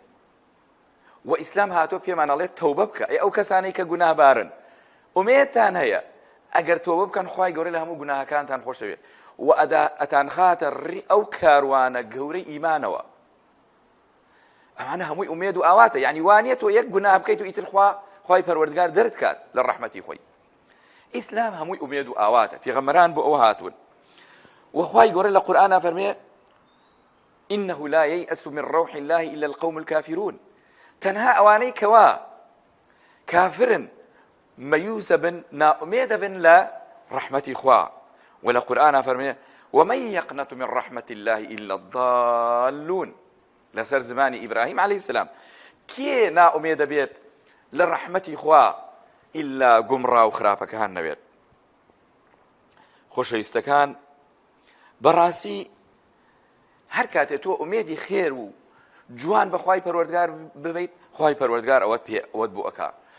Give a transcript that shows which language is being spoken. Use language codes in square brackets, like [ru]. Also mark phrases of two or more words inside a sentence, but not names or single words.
[ckb] و ئیسلام هاتووە پێمان ئەڵێت تەوبە بکە، ئەو کەسانەی کە گوناهبارن ئومێدتان هەیە، ئەگەر تەوبە بکەن خوای گەورە لە هەموو گوناهەکانتان خۆش دەوێت و ئەتان خاتە ڕی ئەو کاروانە گەورەی ئیمانەوە. ئەمانە هەمووی ئومێد و ئاواتە، یعنی وانیە تۆ یەک گوناه بکەیت و ئیتر خوای پەروەردگار دەرت کات لە ڕەحمەتی خۆی. ئیسلام هەمووی ئومێد و ئاواتە، پێغەمبەران بۆ ئەوە هاتوون. وخوای گەورە لە قورئانە فەرمێ [ar] إنه لا ييأس من روح الله إلا القوم الكافرون، [ckb] تەنها ئەوانەی کەوا کافرن مەیوسە بن نائومێدە بن لە ڕەحمەتی خوا. و لە قورئانە فەرمێ [ar] ومن يقنط من رحمة الله إلا الضالون، [ckb] لەسەر زمانی ئیبراهیم [ar] عەلەیهی السلام [ckb] کێ نائومێدە بێت لە ڕەحمەتی خوا ئیلا گومڕا و خراپەکان نەوێت. خۆشەویستەکان، بەڕاستی هەر کاتێ تۆ ئومێدی خێر و جوان بە خوای پەروەردگار ببیت، خوای پەروەردگار ئەوەت بۆ ئەکا.